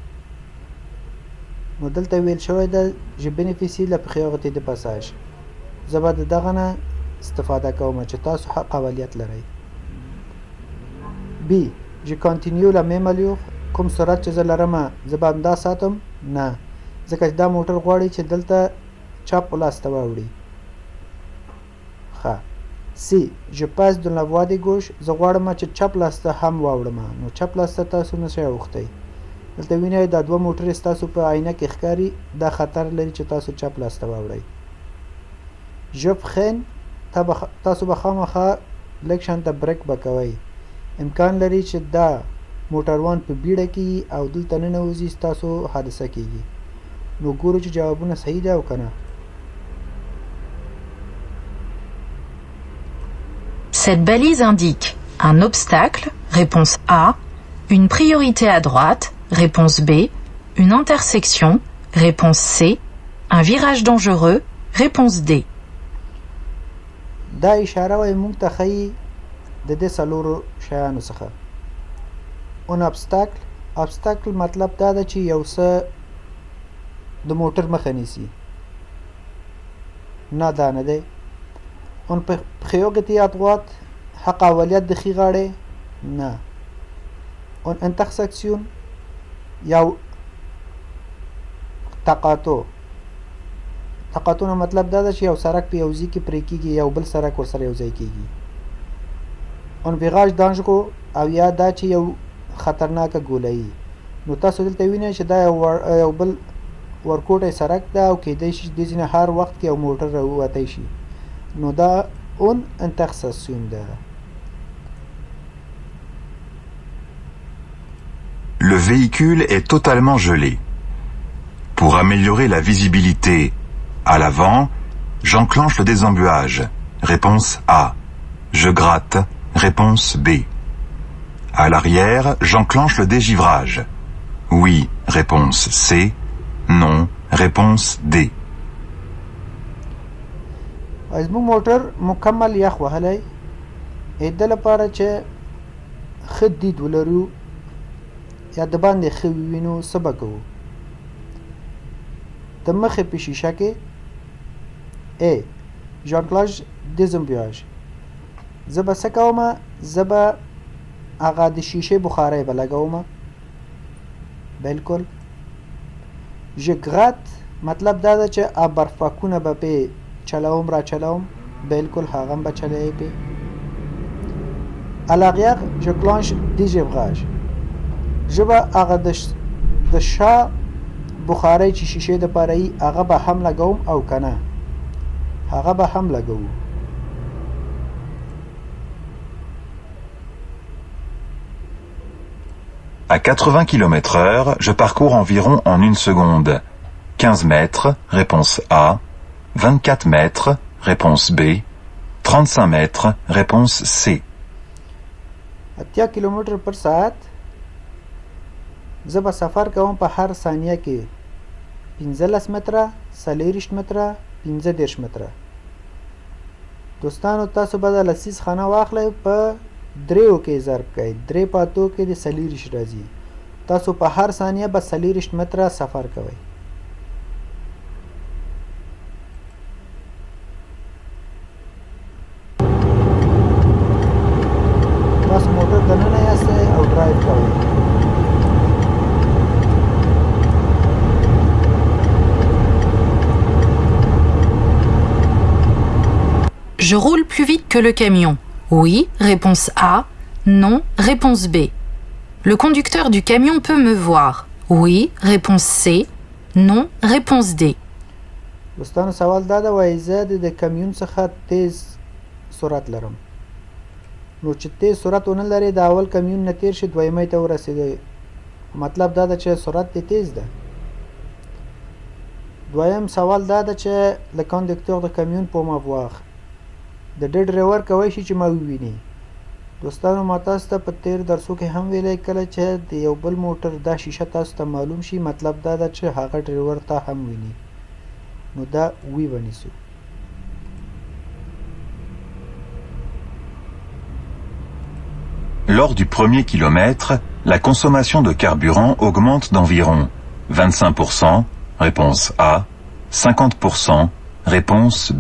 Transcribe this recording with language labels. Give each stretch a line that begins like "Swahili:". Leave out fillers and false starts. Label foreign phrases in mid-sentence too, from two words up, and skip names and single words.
Pashto: نو دلته ویل شوی ده
French: je bénéficie la priorité de passage.
Pashto: زه به د دغه نه استفاده کوم چې تاسو حق اولیت لرئ.
French: B. Je continue la même allure.
Pashto: کوم سرعت چې زه لرم زه به همدا ساتم؟ نه، ځکه چې دا موټر غواړي چې دلته چپ لاس ته واوړي. ښه.
French: C. Je passe dans la voie de gauche.
Pashto: زه غواړم چې چپ لاس ته هم واوړم. نو چپ لاس ته تاسو نشئ اوښتی. دلته وینئ دا دوه موټرې ستاسو په آینه کې ښکاري. دا خطر لري چې تاسو چپ لاس ته واوړئ.
French: Je freine.
Pashto: تاسو به خامخا لږ شانته بریک به کوئ. امکان لري چې دا موټروان په بیړه کې او دلته ننوځي ستاسو حادثه کیږي. نو ګورو چې جوابونه صحیح ده او که نه.
French: Cette balise indique un obstacle, réponse A, une priorité à droite, réponse B, une intersection, réponse C, un virage dangereux, réponse D.
Pashto: دا اشاره وایي موږ ته ښیي د دې څلورو شیانو څخه.
French: un obstacle
Pashto: مطلب دا ده چې یو څه د موټر مخه نیسي. نه دا نه دی.
French: un priorité à droite
Pashto: حق اولیت د ښي غاړې نه.
French: un intersection
Pashto: یو تقاطع تقاطونه مطلب دا ده چې یو سرک په یو ځای کې پرې کېږي یو بل سرک ورسره یو ځای کېږي
French: un virage dangereux
Pashto: او یا دا چې یو خطرناکه ګولایي نو تاسو دلته وینئ چې دا یو بل ورکوټی سرک ده او کیدای شي دې ځینې هر وخت کې یو موټر راووتی شي نو دا
French: un intersection
Pashto: ده.
French: Le véhicule est totalement gelé. Pour améliorer la visibilité à l'avant, j'enclenche le désembuage. Réponse A. Je gratte. Réponse B. À l'arrière, j'enclenche le dégivrage. Oui. Réponse C. Non. Réponse D.
Pashto: زموږ موټر مکمل یخ وهلی د لپاره چې ښه دید ولرو یا د باندې ښه ووینو څه به کوو د مخې په شیشه کې ا
French: j'enclenche désembuage
Pashto: زه به څه کومه زه به هغه د شیشې بخارۍ به لګومه بلکل ژګرات مطلب دا ده چې برفکونه به پې چلوم را چلوم بلکل هغه هم به چلوی پې
French: à l'arrière je clenche dégivrage je
Pashto: به هغه د شا بخارۍ چې شیشې دپاره یي هغه به هم لګوم او که نه هغه به هم لګوو
French: À 80 km/h, je parcours environ en 1 seconde. 15 mètres, réponse A. 24 mètres, réponse B. 35 mètres, réponse C.
Pashto: 80 کیلومتر پر ساعت زه به سفر کوم په هر ثانیه کې 15 متره 40 متره 15 متره دوستانو تاسو به د لسیز خانه واخلئ په دریو کې ضرب کړئ درې په اتو کې د 40 راځي تاسو په هر ثانیه به 40 متره سفر کوئ تاسو موټر دننه یاستئ او ډرایو کوئ
French: Je roule plus vite que le camion. Oui, réponse A. Non, réponse B. Le conducteur du camion peut me voir. Oui, réponse C. Non, réponse D.
Pashto: دوستانو سوال دا ده وایي زه د کمیون څخه تیز سرعت لرم نو چې تیز سرعت ونه لري د اول کمیون نه تیر شي دویمۍ ته ورسېدی مطلب دا ده چې سرعت دې تیز ده دویم سوال دا ده چې
French: le conducteur de camion peut m'avoir
Pashto: د ډې ډرایور کولی شي چې ما وویني دوستانو ما تاسو ته په تیر درسو کې هم ویلی کله چې د یو بل موټر دا شیشه تاسو ته معلوم شي مطلب دا ده چې هغه ډرایور ته هم ویني نو دا وی ونیسو
French: Lors du premier kilomètre, la consommation de carburant augmente d'environ 25%, réponse A, 50%, réponse B.